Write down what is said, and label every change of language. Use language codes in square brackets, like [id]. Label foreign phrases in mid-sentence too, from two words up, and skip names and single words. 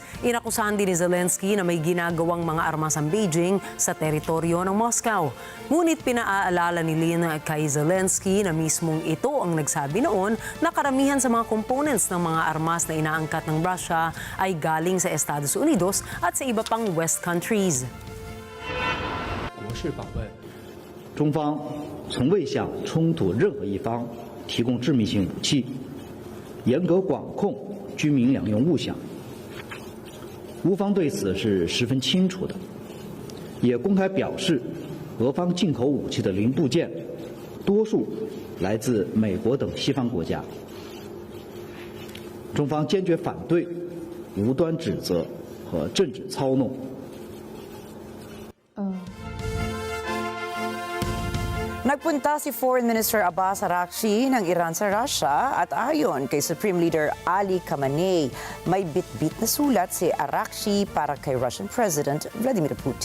[tl] Inakusahan din ni Zelensky na may ginagawang mga armas ang Beijing sa teritoryo ng Moscow. Ngunit pinaalala ni Lin kay Zelensky na mismong ito ang nagsabi noon na karamihan sa mga components ng mga armas na inaangkat ng Russia ay galing sa Estados Unidos at sa iba pang [en] West countries. [zh] 国事访问，中方从未向冲突任何一方提供致命性武器，严格管控军民两用物项。乌方对此是十分清楚的，也公开表示，俄方进口武器的零部件，多数来自美国等西方国家。中方坚决反对无端指责和政治操弄。 [tl] Nagpunta si Foreign Minister Abbas Araghchi ng Iran sa Russia at ayon kay Supreme Leader Ali Khamenei, may bit-bit na sulat si Araghchi para kay Russian President Vladimir Putin.